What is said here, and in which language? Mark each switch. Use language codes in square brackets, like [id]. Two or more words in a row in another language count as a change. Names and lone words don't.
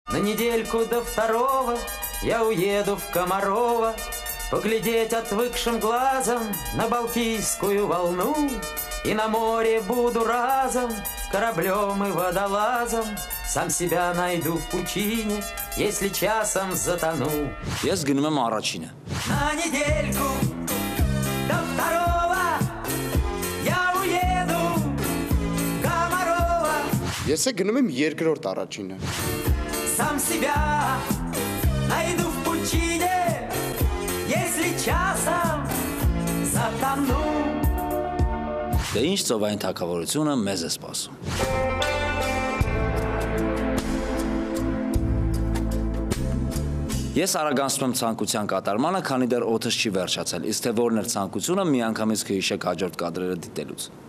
[ru] На недельку до второго я уеду в Комарово, поглядеть отвыкшим глазом на Балтийскую волну. И на море буду разом, кораблем и водолазом. Сам себя найду в пучине, если часом затону. [hy] Ես գնում եմ առաջինը. [ru] На недельку до второго я уеду в Комарово. [hy] Ես գնում եմ երկրորդ առաջինը. [ru] Сам себя найду в пучине, если часом затону. [hy] Դե ինչ ծովային թագավորությունը մեզ է սպասում։ Ես արագանցում եմ ցանկության կատարմանը, քանի դեռ օդս չի վերջացել, իսկ թե որն էր ցանկությունը, միանգամից կհիշեք հաջորդ կադրերը դիտելուց։